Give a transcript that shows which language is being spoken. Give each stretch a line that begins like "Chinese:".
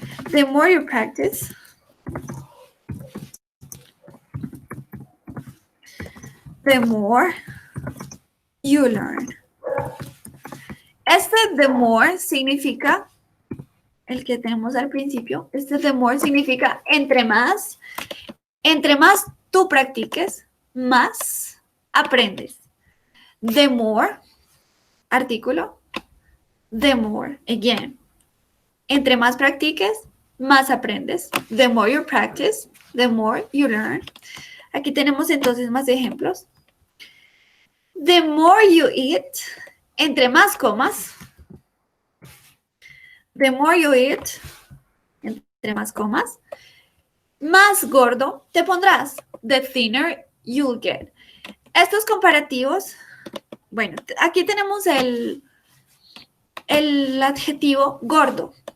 English: The more you practice, the more you learn.
Spanish: Este the more significa, el que tenemos al principio, este the more significa entre más tú practiques, más aprendes.
English: The more, artículo, the more, again.
Spanish: Entre más practiques, más aprendes.
English: The more you practice, the more you learn.
Spanish: Aquí tenemos entonces más ejemplos.
English: The more you eat,
Spanish: entre más comas.
English: The more you eat,
Spanish: entre más comas, más gordo te pondrás.
English: The thinner you'll get.
Spanish: Estos comparativos, bueno, aquí tenemos el adjetivo gordo.